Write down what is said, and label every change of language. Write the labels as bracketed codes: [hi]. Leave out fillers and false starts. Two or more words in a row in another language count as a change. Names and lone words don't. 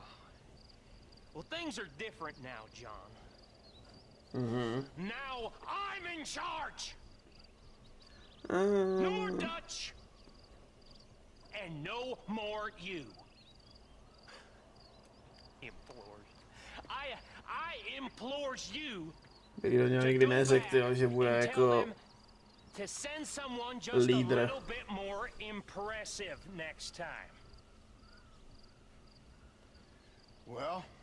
[en] Well, things are different now, John. Now I'm in charge. No more Dutch. And no more you. Implores. [cs] Bych do něho nikdy neřekl, že bude jako lídr. [en] Well.